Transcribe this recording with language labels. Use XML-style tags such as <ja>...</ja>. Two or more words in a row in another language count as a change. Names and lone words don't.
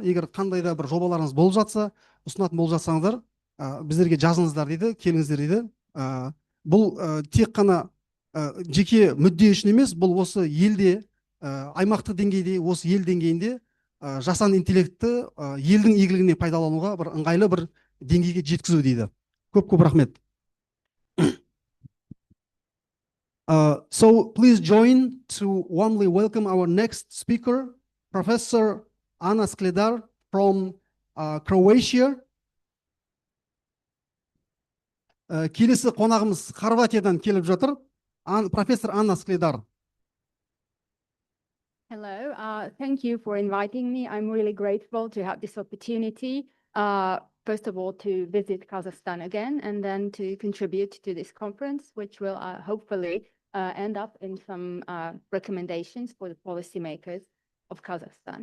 <kk>Егер қандай да бір жобаларыңыз болып жатса, ұсынатын болып жатсаңыздар, біздерге жазыңыздар дейді, келіңіздер дейді. Бұл тек қана жеке мүдде үшін емес, бұл осы елде, аймақтық деңгейде, осы ел деңгейінде жасанды интеллектті елдің игілігіне пайдалануға бір ыңғайлы бір деңгейге жеткізу дейді. Көп рахмет.</kk> <en>So please join to warmly welcome our next speaker, Professor Anna Skledar from Croatia.</en> <kk>Келесі қонағымыз Хорватиядан келіп жатыр.</kk> <en>Professor Anna Skledar. Hello, thank you for inviting me. I'm really grateful to have this opportunity. First of all, to visit Kazakhstan again, and then to contribute to this conference, which will hopefully end up in some recommendations for the policymakers of Kazakhstan.</en>